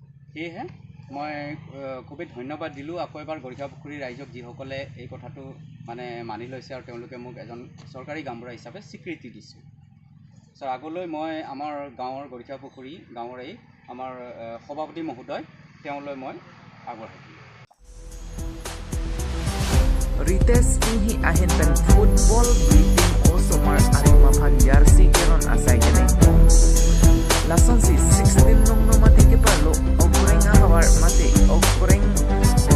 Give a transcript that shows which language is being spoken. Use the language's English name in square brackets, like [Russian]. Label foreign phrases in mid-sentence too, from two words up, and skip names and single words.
[Assamese] সেয়েহে মই খুবেই ধন্যবাদ দিলোঁ আকৌ এবাৰ গৰিখাপুখুৰী ৰাইজক যিসকলে এই কথাটো মানে মানি লৈছে আৰু তেওঁলোকে মোক এজন চৰকাৰী গাঁওবুঢ়া হিচাপে স্বীকৃতি দিছে। চ' আগলৈ মই আমাৰ গাঁৱৰ গৰিখাপুখুৰী গাঁৱৰে আমাৰ সভাপতি মহোদয় তেওঁলৈ মই আগবঢ়াই দিম। [Karbi] Rites inhi ahin pen [English] football briefing [Karbi] o somar arima phan jersey keron asai gene. Lason si 16 nong no mate ke palo okureng awar mate okureng